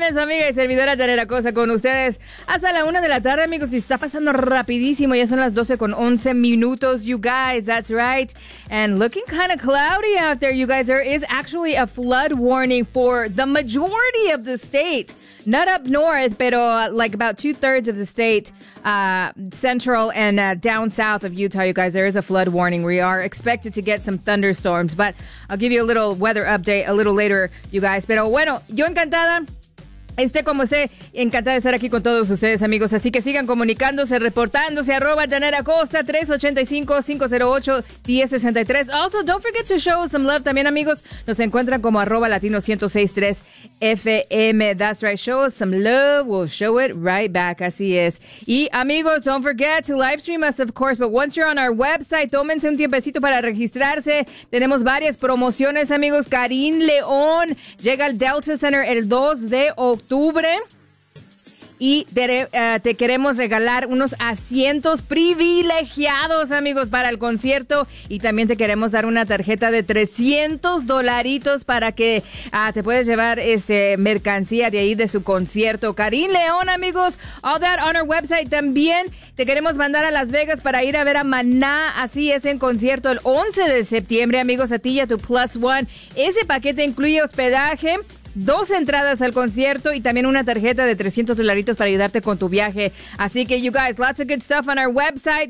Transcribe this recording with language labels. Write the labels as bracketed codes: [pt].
[es] Es amiga y servidora Janet Acosta con ustedes hasta la una de la tarde, amigos. Y está pasando rapidísimo. Ya son las 12 con 11 minutos, [en] you guys. That's right. And looking kind of cloudy out there, you guys. There is actually a flood warning for the majority of the state. Not up north, pero like about two-thirds of the state, central and down south of Utah, you guys, there is a flood warning. We are expected to get some thunderstorms, but I'll give you a little weather update a little later, you guys. [es] Pero bueno, yo encantada. Como sé, encantada de estar aquí con todos ustedes, amigos. Así que sigan comunicándose, reportándose. Arroba Janet Acosta, 385-508-1063. [en] Also, don't forget to show some love [es] también, amigos. Nos encuentran como arroba latino 106.3 FM. [en] That's right, show us some love. We'll show it right back. [es] Así es. Y, amigos, [en] don't forget to live stream us, of course. But once you're on our website, [es] tómense un tiempecito para registrarse. Tenemos varias promociones, amigos. Karim León llega al Delta Center el 2 de octubre. Y te queremos regalar unos asientos privilegiados, amigos, para el concierto. Y también te queremos dar una tarjeta de $300 para que te puedas llevar mercancía de ahí de su concierto. [en] Karim León, amigos, all that on our website. [es] También te queremos mandar a Las Vegas para ir a ver a Maná. Así es, en concierto el 11 de septiembre, amigos, a ti y a tu Plus One. Ese paquete incluye hospedaje, dos entradas al concierto y también una tarjeta de $300 para ayudarte con tu viaje. Así que, [en] you guys, lots of good stuff on our website.